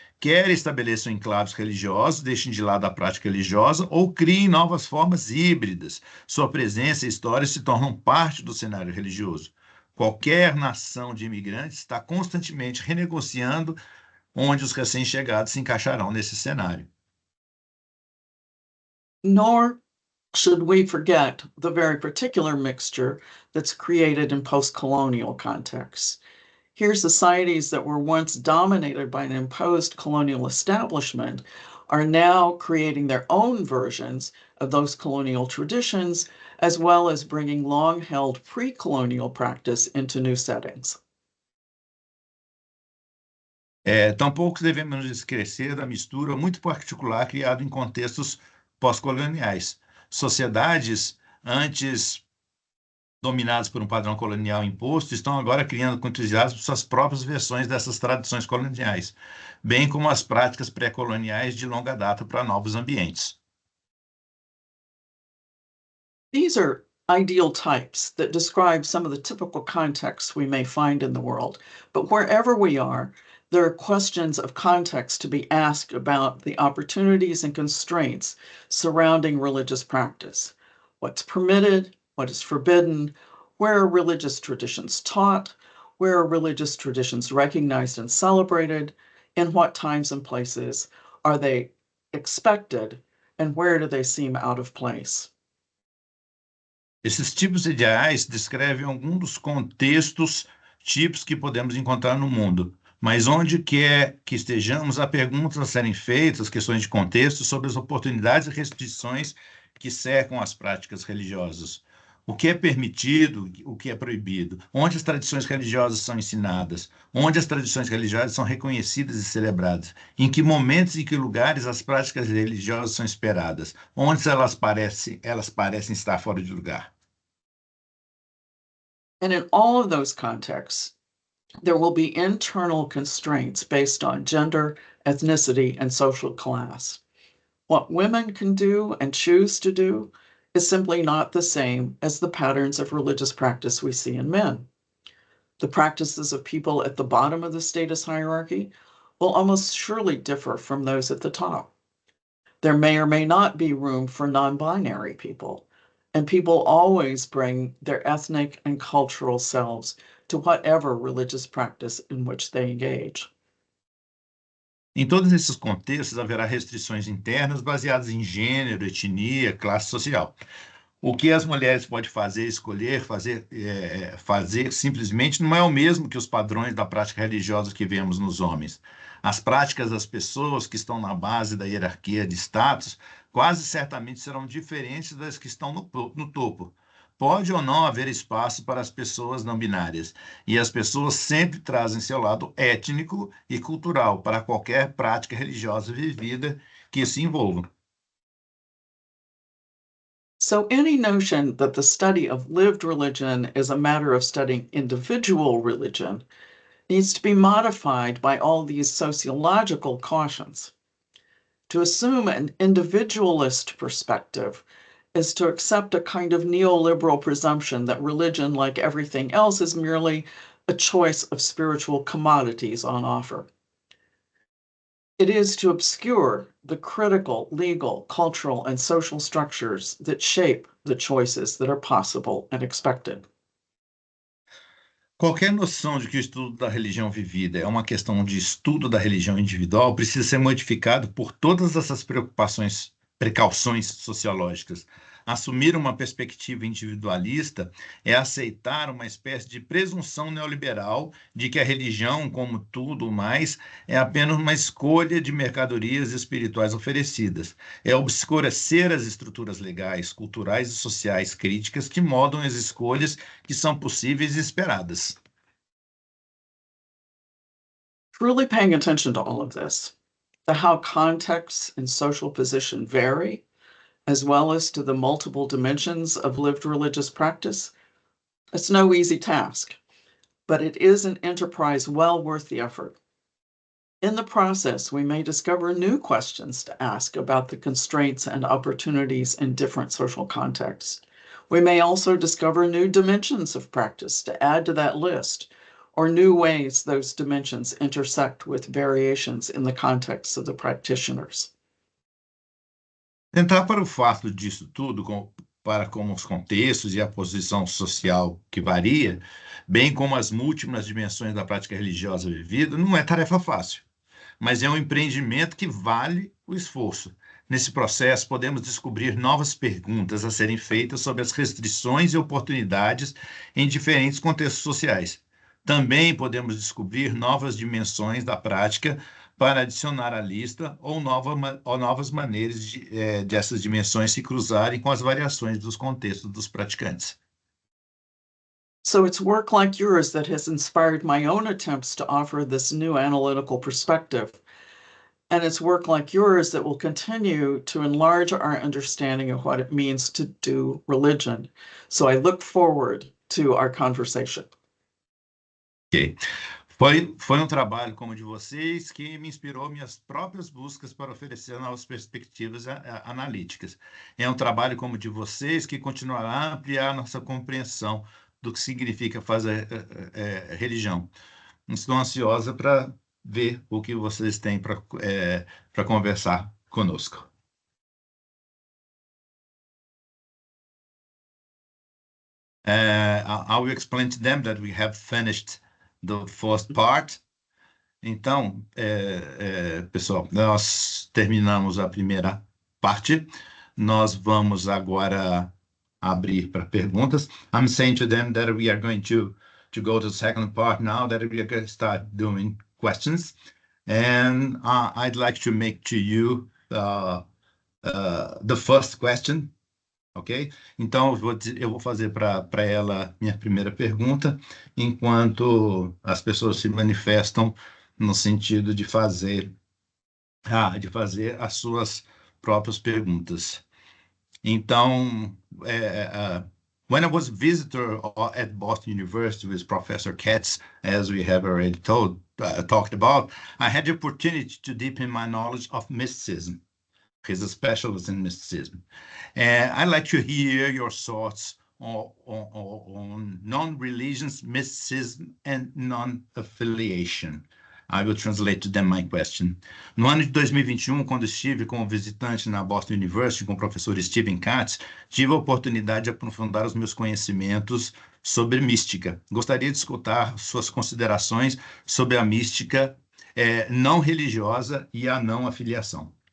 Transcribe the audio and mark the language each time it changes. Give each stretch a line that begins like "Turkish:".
Portuguese: Quer estabeleçam enclaves religiosos, deixem de lado a prática religiosa ou criem novas formas híbridas. Sua presença e história se tornam parte do cenário religioso. Qualquer nação de imigrantes está constantemente renegociando onde os recém-chegados se encaixarão nesse cenário.
English: Nor should we forget the very particular mixture that's created in post-colonial contexts. Here, societies that were once dominated by an imposed colonial establishment are now creating their own versions of those colonial traditions, as well as bringing long-held pre-colonial practice into new settings.
Portuguese: Tampouco devemos esquecer da mistura muito particular criada em contextos pós-coloniais. Sociedades antes dominadas por um padrão colonial imposto, estão agora criando com entusiasmo suas próprias versões dessas tradições coloniais, bem como as práticas pré-coloniais de longa data para novos ambientes.
English: These are ideal types that describe some of the typical contexts we may find in the world, but wherever we are, there are questions of context to be asked about the opportunities and constraints surrounding religious practice. What's permitted, what is forbidden, where are religious traditions taught, where are religious traditions recognized and celebrated, in what times and places are they expected, and where do they seem out of place?
Portuguese: Esses tipos ideais descrevem alguns dos contextos tipos que podemos encontrar no mundo, mas onde quer que estejamos, há perguntas a serem feitas, questões de contexto sobre as oportunidades e restrições que cercam as práticas religiosas. O que é permitido, o que é proibido, onde as tradições religiosas são ensinadas, onde as tradições religiosas são reconhecidas e celebradas, em que momentos e que lugares as práticas religiosas são esperadas, onde elas parecem estar fora de lugar.
English: And in all of those contexts, there will be internal constraints based on gender, ethnicity, and social class. What women can do and choose to do is simply not the same as the patterns of religious practice we see in men. The practices of people at the bottom of the status hierarchy will almost surely differ from those at the top. There may or may not be room for non-binary people, and people always bring their ethnic and cultural selves to whatever religious practice in which they engage.
Portuguese: Em todos esses contextos, haverá restrições internas baseadas em gênero, etnia, classe social. O que as mulheres podem fazer, escolher, fazer simplesmente não é o mesmo que os padrões da prática religiosa que vemos nos homens. As práticas das pessoas que estão na base da hierarquia de status quase certamente serão diferentes das que estão no topo. Pode ou não haver espaço para as pessoas não binárias, e as pessoas sempre trazem seu lado étnico e cultural para qualquer prática religiosa vivida que se envolva.
English: So any notion that the study of lived religion is a matter of studying individual religion needs to be modified by all these sociological cautions. To assume an individualist perspective is to accept a kind of neoliberal presumption that religion, like everything else, is merely a choice of spiritual commodities on offer. It is to obscure the critical, legal, cultural, and social structures that shape the choices that are possible and expected.
Portuguese: Qualquer noção de que o estudo da religião vivida é uma questão de estudo da religião individual precisa ser modificado por todas essas precauções sociológicas. Assumir uma perspectiva individualista é aceitar uma espécie de presunção neoliberal de que a religião, como tudo mais, é apenas uma escolha de mercadorias espirituais oferecidas. É obscurecer as estruturas legais, culturais e sociais críticas que moldam as escolhas que são possíveis e esperadas.
English: Truly paying attention to all of this, to how contexts and social position vary, as well as to the multiple dimensions of lived religious practice, it's no easy task, but it is an enterprise well worth the effort. In the process, we may discover new questions to ask about the constraints and opportunities in different social contexts. We may also discover new dimensions of practice to add to that list, or new ways those dimensions intersect with variations in the context of the practitioners.
Portuguese: Tentar para o fato disso tudo, para como os contextos e a posição social que varia, bem como as múltiplas dimensões da prática religiosa vivida, não é tarefa fácil, mas é um empreendimento que vale o esforço. Nesse processo, podemos descobrir novas perguntas a serem feitas sobre as restrições e oportunidades em diferentes contextos sociais. Também podemos descobrir novas dimensões da prática para adicionar à lista ou novas maneiras de essas dimensões se cruzarem com as variações dos contextos dos praticantes.
English: So it's work like yours that has inspired my own attempts to offer this new analytical perspective. And it's work like yours that will continue to enlarge our understanding of what it means to do religion. So I look forward to our conversation. Ok.
Portuguese: Foi um trabalho como o de vocês que me inspirou minhas próprias buscas para oferecer novas perspectivas analíticas. É um trabalho como o de vocês que continuará a ampliar nossa compreensão do que significa fazer religião. Estou ansiosa para ver o que vocês têm para conversar conosco.
English: I will explain to them that we have finished the first part.
Portuguese: Então, pessoal, nós terminamos a primeira parte. Nós vamos agora abrir para perguntas.
English: I'm saying to them that we are going to go to the second part now, that we are going to start doing questions. And I'd like to make to you the first question. Ok?
Portuguese: Então, eu vou fazer para ela minha primeira pergunta, enquanto as pessoas se manifestam no sentido de fazer as suas próprias perguntas.
English: Então, when I was a visitor at Boston University with Professor Katz, as we have already talked about, I had the opportunity to deepen my knowledge of mysticism. He's a specialist in mysticism. And I'd like to hear your thoughts on non-religious mysticism and non-affiliation. I will translate to them my question.
Portuguese: No ano de 2021, quando estive como visitante na Boston University com o professor Steven Katz, tive a oportunidade de aprofundar os meus conhecimentos sobre mística. Gostaria de escutar suas considerações sobre a mística não religiosa e a não afiliação.